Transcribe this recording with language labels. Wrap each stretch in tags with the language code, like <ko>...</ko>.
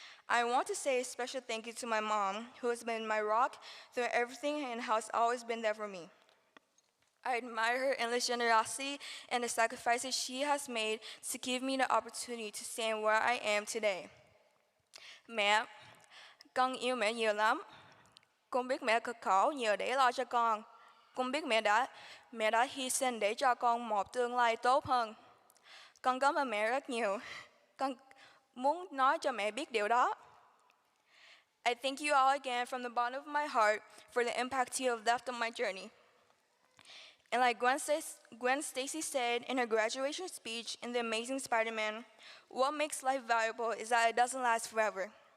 <en>I want to say a special thank you to my mom, who has been my rock through everything and has always been there for me. I admire her endless generosity and the sacrifices she has made to give me the opportunity to stand where I am today.</en> <vi>Mẹ, con yêu mẹ nhiều lắm. Con biết mẹ cực khổ nhiều để lo cho con. Con biết mẹ đã hy sinh để cho con một tương lai tốt hơn. Con cảm ơn mẹ rất nhiều. Con muốn nói cho mẹ biết điều đó.</vi> <en>I thank you all again from the bottom of my heart for the impact you have left on my journey. And like Gwen Stacy said in her graduation speech in The Amazing Spider-Man, what makes life valuable is that it doesn't last forever.</en>